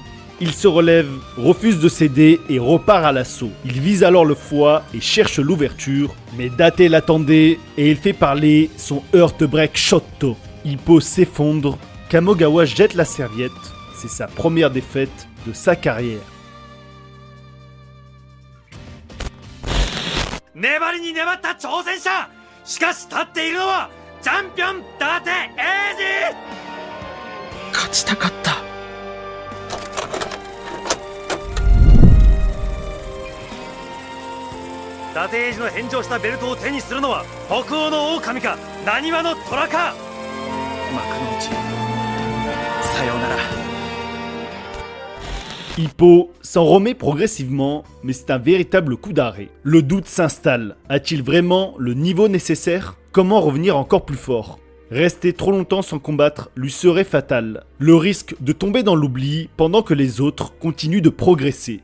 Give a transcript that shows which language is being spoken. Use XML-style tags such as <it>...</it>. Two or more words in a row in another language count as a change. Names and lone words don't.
<fr>Il se relève, refuse de céder et repart à l'assaut. Il vise alors le foie et cherche l'ouverture, mais Date l'attendait et il fait parler son Heartbreak Shotto. Hippo s'effondre, Kamogawa jette la serviette, c'est sa première défaite de sa carrière.</fr> <ja>粘りに粘った挑戦者。しかし立っているのはチャンピオン伊達英二。勝ちたかった。伊達英二の返上したベルトを手にするのは北欧の狼か浪速の虎か。幕の内さようなら。</ja> <fr>Hippo s'en remet progressivement, mais c'est un véritable coup d'arrêt. Le doute s'installe. A-t-il vraiment le niveau nécessaire? Comment revenir encore plus fort? Rester trop longtemps sans combattre lui serait fatal. Le risque de tomber dans l'oubli pendant que les autres continuent de progresser.</fr>